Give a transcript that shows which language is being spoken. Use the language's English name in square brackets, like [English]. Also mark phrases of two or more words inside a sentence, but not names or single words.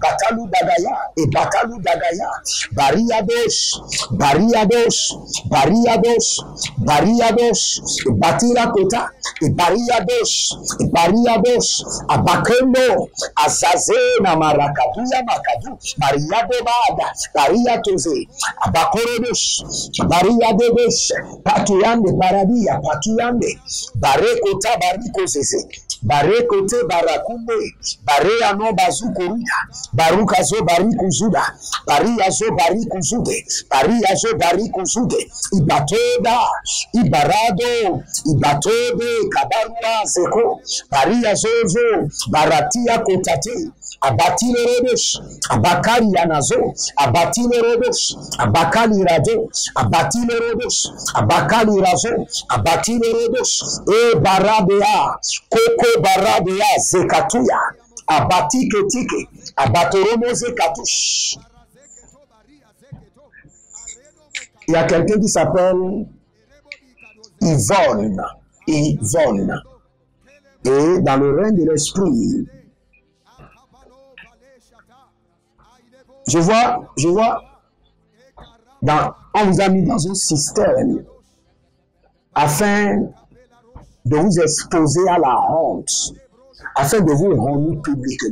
[French] Bariados, Batira Kota, Bariados, Abakendo, Azazena Marakatuya Makadu, Mariado Bada, Bariatoze, Abakorodos, Bariados, Patuyande, Patuyande, Barekota Barikose, bare kote barakunde, bare ano bazukoruda, barukazo barikuzuda, bariazo barikuzude, bariazo barikuzude, ibatoda, ibarado, ibatode, kabarua zeko, bariazozo, baratia kotate, abatile rodos, abakali anazo, abatile rodos, abakali rado, abatile rodos, abakali razo, abatile rodos, e baradea, koko baradea, zekatuya, abatike tike, abatoromo zekatush. Il y a quelqu'un qui s'appelle Yvonne. Yvonne. Et dans le règne de l'esprit, je vois, on vous a mis dans un système afin de vous exposer à la honte, afin de vous honner publiquement.